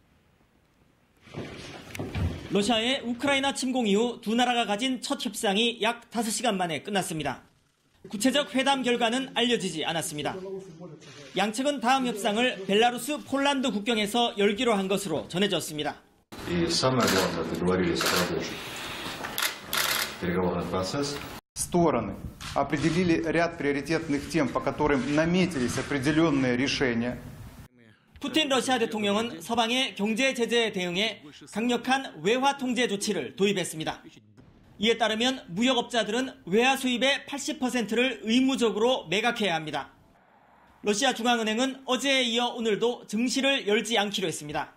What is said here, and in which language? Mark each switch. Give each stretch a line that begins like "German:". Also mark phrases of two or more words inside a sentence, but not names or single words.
Korean: 러시아의 우크라이나 침공 이후 두 나라가 가진 첫 협상이 약 5시간 만에 끝났습니다. 구체적 회담 결과는 알려지지 않았습니다. 양측은 다음 협상을 벨라루스, 폴란드 국경에서 열기로 한 것으로 전해졌습니다.
Russian: Стороны определили ряд приоритетных тем, по которым наметились определенные решения.
Korean: 푸틴 러시아 대통령은 서방의 경제 제재에 대응해 강력한 외화 통제 조치를 도입했습니다. 이에 따르면 무역업자들은 외화 수입의 80%를 의무적으로 매각해야 합니다. 러시아 중앙은행은 어제에 이어 오늘도 증시를 열지 않기로 했습니다.